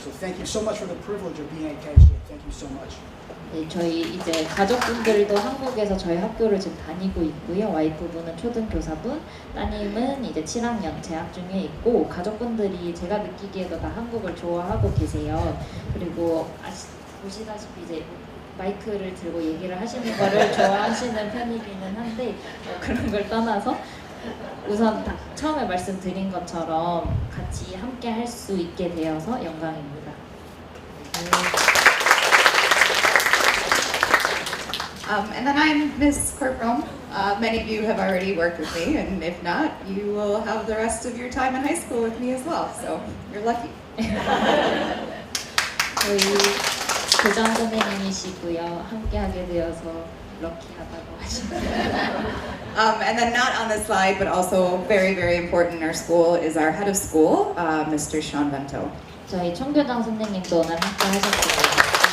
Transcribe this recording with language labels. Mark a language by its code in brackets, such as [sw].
[en] So thank you so much for the privilege of being at KSJ. Thank you so much. [ko] 네, 저희 이제 가족분들도 한국에서 저희 학교를 지금 다니고 있고요. 와이프분은 초등교사분, 따님은 이제 7학년 재학 중에 있고 가족분들이 제가 느끼기에도 다 한국을 좋아하고 계세요. 그리고 보시다시피 이제 마이크를 들고 얘기를 하시는 거를 좋아하시는 편이기는 한데 그런 걸 떠나서 우선 처음에 말씀드린 것처럼 같이 함께 할 수 있게 되어서 영광입니다. [en] And then I'm Miss Corporal. Many of you have already worked with me, and if not, you will have the rest of your time in high school with me as well. So you're lucky. [ko] 저희 교장 선생님이시고요. 함께하게 되어서 럭키하다고 하십니다. [en] And then not on this slide, but also very, very important in our school is our head of school, Mr. Sean Vento. [ko] 저희 총교장 선생님도 오늘 함께 하셨습니다.